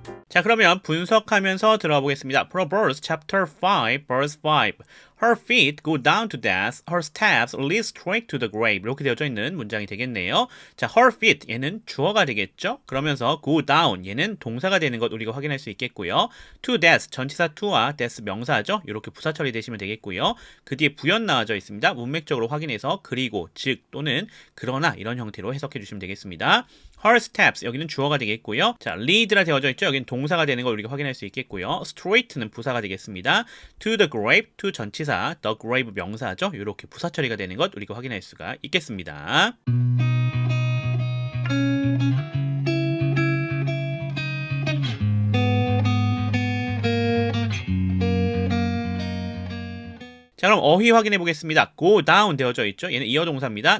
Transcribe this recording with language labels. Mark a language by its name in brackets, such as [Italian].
[Korean] 자, 그러면 분석하면서 들어가 보겠습니다. [English] Proverbs chapter 5 verse 5. Her feet go down to death, her steps lead straight to the grave. [Korean] 이렇게 되어져 있는 문장이 되겠네요. 자, [English] her feet [Korean] 얘는 주어가 되겠죠. 그러면서 [English] go down [Korean] 얘는 동사가 되는 것 우리가 확인할 수 있겠고요. [English] to death [Korean] 전치사 to와 death 명사죠. 이렇게 부사 처리되시면 되겠고요. 그 뒤에 부연 나와져 있습니다. 문맥적으로 확인해서 그리고 즉 또는 그러나 이런 형태로 해석해 주시면 되겠습니다. [English] her steps [Korean] 여기는 주어가 되겠고요. 자, lead라 되어져 있죠. 여기는 동사가 되는 걸 우리가 확인할 수 있겠고요. straight는 부사가 되겠습니다. [English] to the grave, [Korean] to 전치사, the grave 명사죠. 이렇게 부사 처리가 되는 것 우리가 확인할 수가 있겠습니다. 자, 그럼 어휘 확인해 보겠습니다. [English] go down [Korean] 되어져 있죠. 얘는 이어 동사입니다.